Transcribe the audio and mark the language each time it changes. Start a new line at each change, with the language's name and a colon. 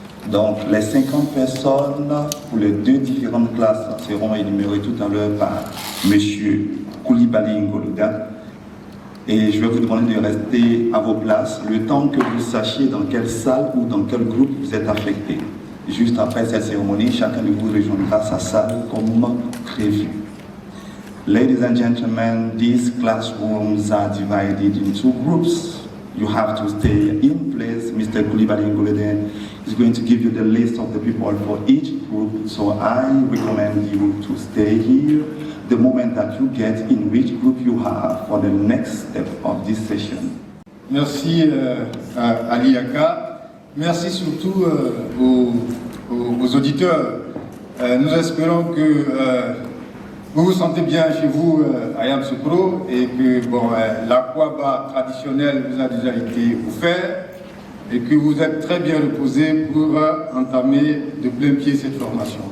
French: Donc les 50 personnes pour les deux différentes classes seront énumérées tout à l'heure par M. Koulibaly Ngologa. Et je vais vous demander de rester à vos places le temps que vous sachiez dans quelle salle ou dans quel groupe vous êtes affecté. Juste après cette cérémonie, chacun de vous rejoindra sa salle comme prévu.
English: Ladies and gentlemen, these classrooms are divided into groups. You have to stay in place. Mr. Koulibaly Ngologa is going to give you the list of the people for each group. So I recommend you to stay here the moment that you get in which group you are for the next step of this session.
French: Merci à Ali Aka. Merci surtout aux auditeurs. Nous espérons que vous vous sentez bien chez vous à Yamoussoukro et que l'aquaba traditionnel vous a déjà été offert et que vous êtes très bien reposés pour entamer de plein pied cette formation.